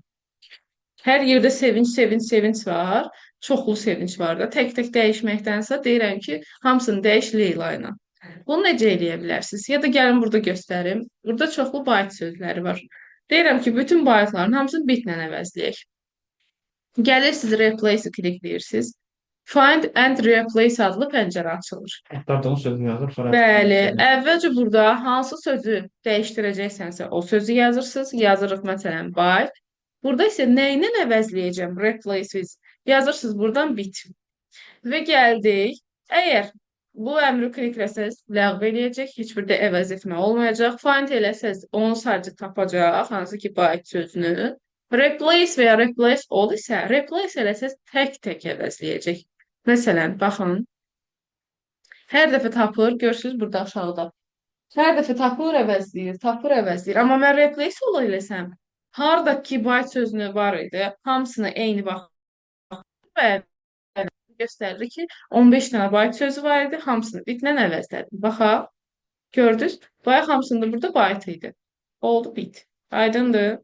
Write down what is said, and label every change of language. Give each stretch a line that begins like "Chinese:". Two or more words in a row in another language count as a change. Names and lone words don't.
Azerbaijani: Hər yerdə sevinç, sevinç, sevinç var. Çoxlu sevinç var da. Tək-tək dəyişməkdənsə deyirəm ki, hamısını dəyiş Leyla ilə. Bunu necə eləyə bilərsiniz? Ya da gəlin burada göstərim. Burada çoxlu bayt sözləri var. Deyirəm ki, bütün baytların hamısını bitlə əvəzləyək. Gəlirsiniz replace-i klikləyirsiniz.
English: Find and replace
Azerbaijani: adlı pəncərə açılır. Axtardığın sözünü yazır, sonra Bəli, əvvəlcə burada hansı sözü dəyişdirəcəksənsə o sözü yazırsınız. Yazırıq məsələn byte. Burada isə nə ilə əvəzləyəcəm?
English: Replace with.
Azerbaijani: Yazırsınız buradan bit. Və gəldik. Əgər bu əmri klikləsəz ləğv eləyəcək, heç bir də əvəz etmə olmayacaq. Find eləsəz onu sadəcə tapacaq, hansı ki byte sözünü. Replace və ya
English: replace all
Azerbaijani: isə replace eləsəz tək-tək əvəzləyəcək. Məsələn, baxın. Hər dəfə tapır, görürsünüz burada aşağıda. Hər dəfə tapır, əvəzləyir, tapır, əvəzləyir. Amma mən
English: replace all
Azerbaijani: eləsəm, hardakı byte sözünü var idi, hamısını eyni vaxt və göstərir ki, 15 dənə byte sözü var idi, hamısını bitlə əvəzlədim. Baxa, gördünüz? Bayaq hamısında burada byte idi. Oldu bit. Aydındır.